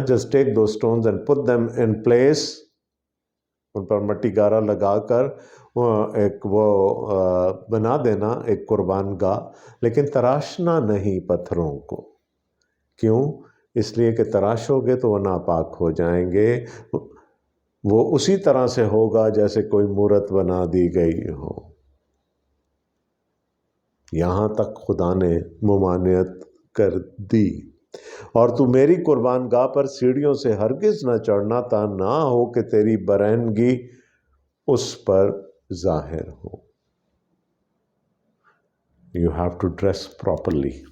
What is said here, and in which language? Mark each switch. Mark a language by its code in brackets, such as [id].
[en] Just take دو stones and put them in place. [ur] ان پر مٹی گارا لگا کر ایک وہ بنا دینا ایک قربان گاہ، لیکن تراشنا نہیں پتھروں کو. کیوں؟ اس لیے کہ تراشو گے تو وہ ناپاک ہو جائیں گے. وہ اسی طرح سے ہوگا جیسے کوئی مورت بنا دی گئی ہو. یہاں تک خدا نے ممانعت کر دی. اور تو میری قربان گاہ پر سیڑھیوں سے ہرگز نہ چڑھنا تا نہ ہو کہ تیری برہنگی اس پر ظاہر ہو. [en] You have to dress properly.